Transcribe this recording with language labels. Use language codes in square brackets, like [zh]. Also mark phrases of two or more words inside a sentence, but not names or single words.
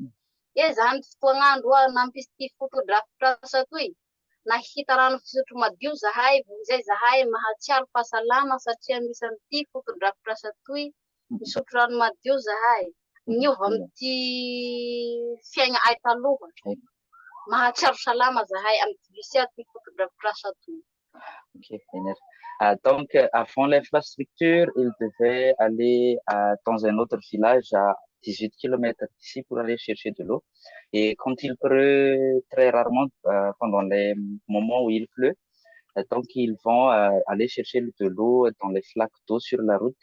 [mg] Zahay amin'ny fotoagn'andro nampisy ty fotodrafitrasa toy, nahita rano fisotro madio zahay, zay zahay mahatsiaro fahasalama satria misy an'ity fotodrafitrasa toy, misotro rano madio zahay. Niova amin'ty fiaigna ay taloha. Mahatsiaro salama zahay amin'ny visy ty fotodrafitrasa toy. [fr] Ok, donc, avant l'infrastructure, il devait aller dans un autre village à 18 km d'ici pour aller chercher de l'eau. Et quand il pleut très rarement, pendant les moments où il pleut, donc ils vont aller chercher de l'eau dans les flaques d'eau sur la route.